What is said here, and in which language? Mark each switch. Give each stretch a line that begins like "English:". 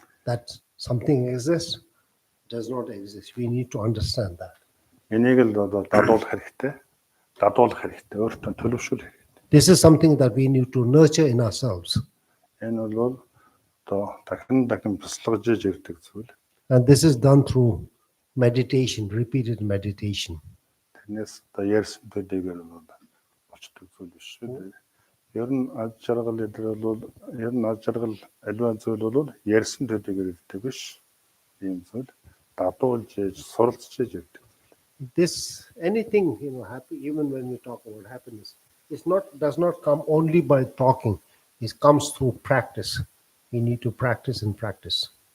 English: That something exists, does not exist. We need to understand that.
Mongolian: Энийг л одоо дадуулах хэрэгтэй, өөртөө төлөвшүүл хэрэгтэй.
English: This is something that we need to nurture in ourselves.
Mongolian: Энэ бол одоо дахин бяцлагж ирдэг зүйл.
English: And this is done through meditation, repeated meditation.
Mongolian: Тэрнээс одоо ярьсан төдийгээр бол очдог зүйл биш шүү дээ. Ер нь аж жаргал эдгээр бол ер нь аж жаргал аливаа зүйл бол ярьсан төдийгээр ирдэг биш. Ийм зүйл дадуулж суралцж ирдэг.
English: This anything happy, even when we talk about happiness, does not come only by talking. It comes through practice. We need to practice and practice.